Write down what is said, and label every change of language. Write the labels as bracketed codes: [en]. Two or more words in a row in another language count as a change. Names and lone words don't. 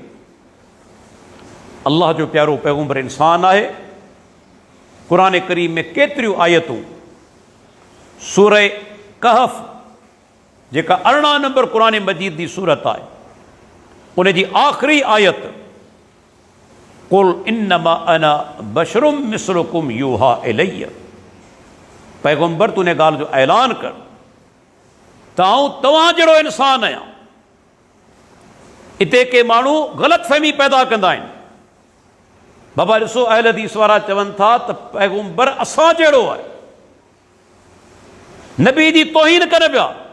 [sd] अल्लाह जो प्यारो पैगुंबर इंसान आहे। क़ुरान करीम में केतिरियूं आयतूं, सूरह कहफ जेका 18 नंबर क़ुरान मजीद जी सूरत आहे, उन जी आख़िरी आयत [ar] قل إنما أنا بشر مثلكم يوحى إلي, [sd] पैगुंबर तूने ॻाल्हि जो ऐलान कर त आऊं तव्हां जहिड़ो इंसान आहियां। हिते के माण्हू ग़लतफ़हमी पैदा कंदा आहिनि। बाबा ॾिसो, अहल हदीस वारा चवनि था त पैगुंबर असां जहिड़ो आहे, नबी जी तौहीन कनि पिया।